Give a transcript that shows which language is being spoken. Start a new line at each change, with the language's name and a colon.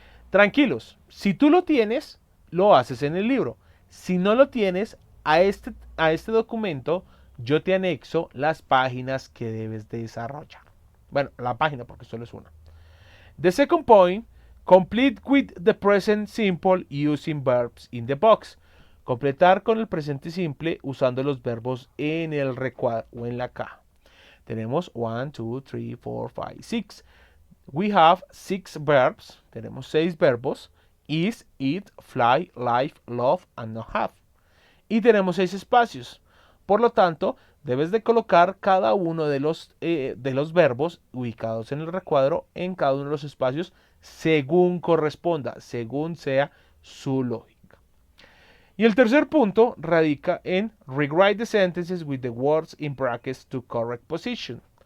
Spanish: Tranquilos, si tú lo tienes, lo haces en el libro. Si no lo tienes, a este documento yo te anexo las páginas que debes desarrollar. Bueno, la página porque solo es una.
English: The second point, complete with the present simple using verbs in the box.
Spanish: Completar con el presente simple usando los verbos en el recuadro o en la caja. Tenemos 1, 2, 3, 4, 5, 6.
English: We have 6 verbs.
Spanish: Tenemos 6 verbos.
English: Is, eat, fly, live, love, and not have.
Spanish: Y tenemos 6 espacios. Por lo tanto, debes de colocar cada uno de los verbos ubicados en el recuadro en cada uno de los espacios según corresponda, según sea su lógica. Y el tercer punto radica en
English: rewrite the sentences with the words in brackets to correct position.